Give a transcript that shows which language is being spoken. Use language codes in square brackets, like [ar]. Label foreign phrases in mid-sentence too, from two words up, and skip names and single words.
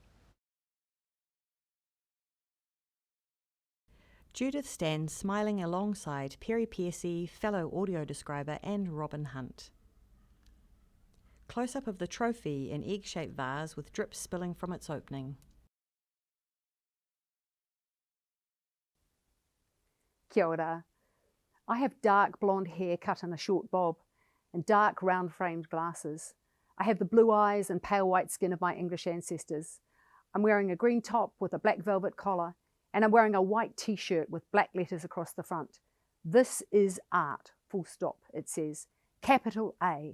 [en] Judith stands smiling alongside Perry Piercy, fellow audio describer, and Robin Hunt. Close-up of the trophy, an egg-shaped vase with drips spilling from its opening. [mi] Kia ora. [en] I have dark blonde hair cut in a short bob and dark round-framed glasses. I have the blue eyes and pale white skin of my English ancestors. I'm wearing a green top with a black velvet collar, and I'm wearing a white t-shirt with black letters across the front. This is art, full stop, it says, capital A.